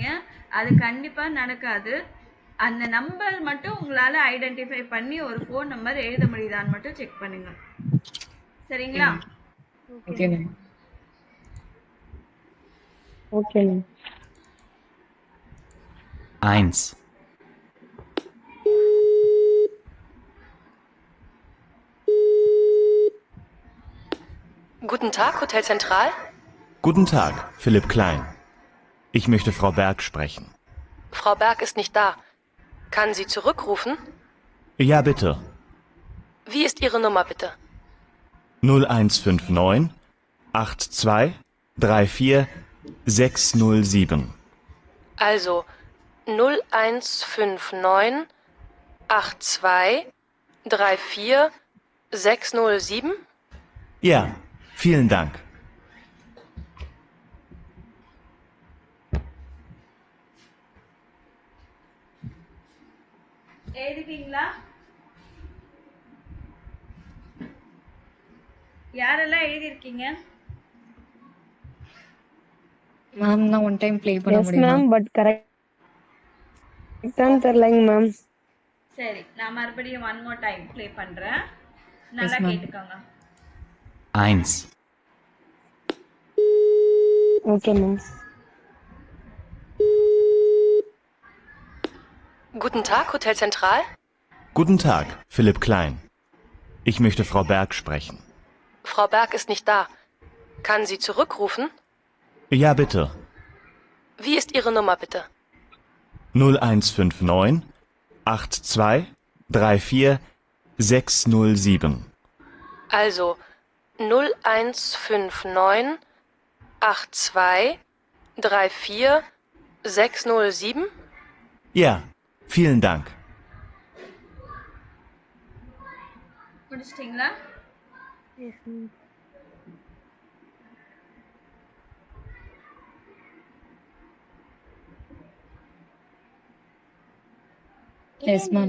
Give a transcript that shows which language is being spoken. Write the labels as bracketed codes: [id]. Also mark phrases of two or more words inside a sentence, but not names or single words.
[ta] அது கண்டிப்பாக நடக்காது. அந்த நம்பர் மட்டும் உங்களால் ஐடென்டிஃபை பண்ணி ஒரு [en] phone number [ta] எழுத முடியுதான்னு மட்டும் செக் பண்ணுங்க. சரிங்களா? [en] okay ma'am. okay ma'am. 1. [de] Guten Tag, Hotel Zentral. Guten Tag, Philipp Klein. Ich möchte Frau Berg sprechen. Frau Berg ist nicht da. Kann sie zurückrufen? Ja, bitte. Wie ist Ihre Nummer, bitte? 0159 82 34 607. Also 0159 82 34 607? Ja, vielen Dank. [ta] எழுதிட்டீங்களா? யாரெல்லாம் எழுதியிருக்கீங்க? மேம் நான் [en] one time play [ta] பண்ண எஸ் முடியுமா? [en] ma'am, but [ta] கரெக்டான்னு தெரியலங்க மேம். சரி, நான் மறுபடியும் [en] one more time play [ta] பண்ணுறேன். நல்லா ma'am. கேட்டுக்கோங்க. 1. [en] okay ma'am. [de] Guten Tag, Hotel Zentral. Guten Tag, Philipp Klein. Ich möchte Frau Berg sprechen. Frau Berg ist nicht da. Kann sie zurückrufen? Ja, bitte. Wie ist Ihre Nummer, bitte? 0159 82 34 607. Also 0159 82 34 607? Ja, vielen Dank. [ta] முடிச்சிட்டிங்களா? [en] yes ma'am. yes ma'am.